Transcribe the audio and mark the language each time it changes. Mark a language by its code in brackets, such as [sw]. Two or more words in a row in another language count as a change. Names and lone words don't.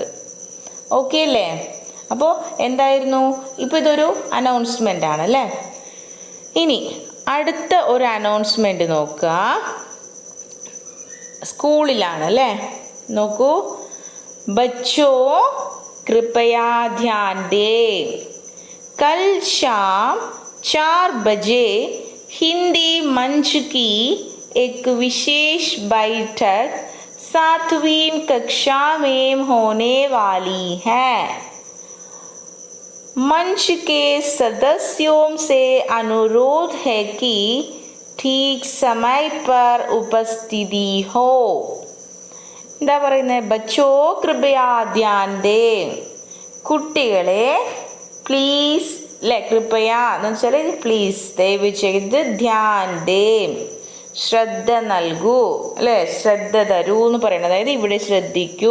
[ml] ഓക്കെ അല്ലേ? അപ്പോൾ എന്തായിരുന്നു, ഇപ്പോൾ ഇതൊരു അനൗൺസ്മെൻ്റ് ആണല്ലേ. ഇനി അടുത്ത ഒരു അനൗൺസ്മെൻ്റ് നോക്കുക, സ്കൂളിലാണ് അല്ലേ. [hi] നോക്കൂ, ബച്ചോ कृपया ध्यान दें, कल शाम 4 बजे हिंदी मंच की एक विशेष बैठक 7वीं कक्षा में होने वाली है. मंच के सदस्यों से अनुरोध है कि ठीक समय पर उपस्थिति हो. [ml] എന്താ പറയുന്നത്, [hi] बच्चो कृपया ध्यान दें, [ml] കുട്ടികളെ പ്ലീസ് അല്ലേ, കൃപയാ എന്ന് വെച്ചാൽ പ്ലീസ് ദയവ് ചെയ്ത്, [hi] ध्यान दें [ml] ശ്രദ്ധ നൽകൂ അല്ലേ, ശ്രദ്ധ തരൂ എന്ന് പറയുന്നത്, അതായത് ഇവിടെ ശ്രദ്ധിക്കൂ.